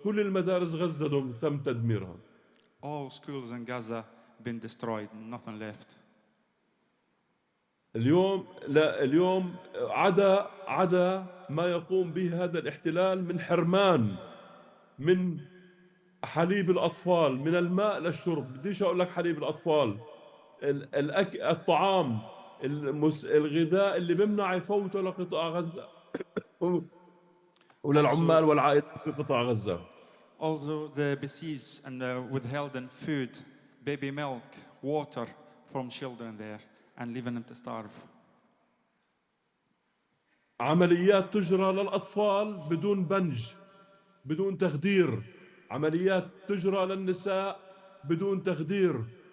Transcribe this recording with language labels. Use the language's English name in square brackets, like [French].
[Arabic] كل المدارس غزة تم تدميرها. [English] all schools in Gaza been destroyed, nothing left. [Arabic] اليوم عدا ما يقوم به هذا الاحتلال من حرمان من حليب الأطفال، من الماء للشرب. بديش أقول لك حليب الأطفال، الطعام، الغذاء اللي بمنع يفوته لقطاع غزة وللعمال والعائلات في قطاع غزة. [English] Also the besieged and withheld food, baby milk, water from children there and leaving them to starve. [Arabic] عمليات تجرى للأطفال بدون بنج، بدون تخدير. عمليات تجرى للنساء بدون تخدير.